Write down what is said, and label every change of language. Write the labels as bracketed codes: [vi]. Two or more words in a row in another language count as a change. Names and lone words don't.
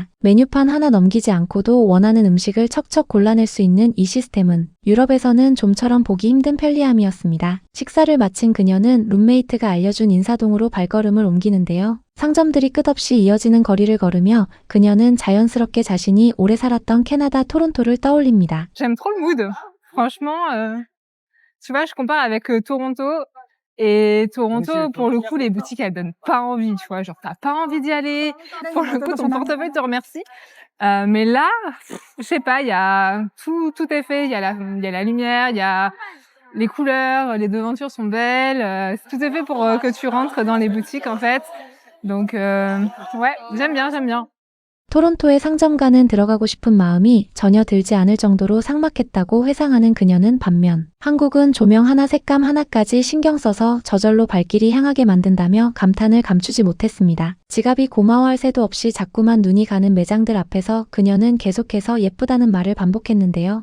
[ko] 메뉴판 하나 넘기지 않고도 원하는 음식을 척척 골라낼 수 있는 이 시스템은 유럽에서는 좀처럼 보기 힘든 편리함이었습니다. 식사를 마친 그녀는 룸메이트가 알려준 인사동으로 발걸음을 옮기는데요. 상점들이 끝없이 이어지는 거리를 걸으며 그녀는 자연스럽게 자신이 오래 살았던 캐나다 토론토를 떠올립니다. [fr] J'aime trop le mood. Franchement, tu vois, je compare avec Toronto. Et Toronto, pour le coup, les boutiques, elles donnent pas envie, tu vois. Genre, t'as pas envie d'y aller. Pour le coup, ton portefeuille te remercie. Mais là, je sais pas, il y a tout est fait. Il y a la lumière, il y a les couleurs, les devantures sont belles. Tout est fait pour que tu rentres dans les boutiques, en fait. Donc, ouais, j'aime bien. [ko] 토론토의 상점가는 들어가고 싶은 마음이 전혀 들지 않을 정도로 삭막했다고 회상하는 그녀는 반면 한국은 조명 하나 색감 하나까지 신경 써서 저절로 발길이 향하게 만든다며 감탄을 감추지 못했습니다. 지갑이 고마워할 새도 없이 자꾸만 눈이 가는 매장들 앞에서 그녀는 계속해서 예쁘다는 말을 반복했는데요.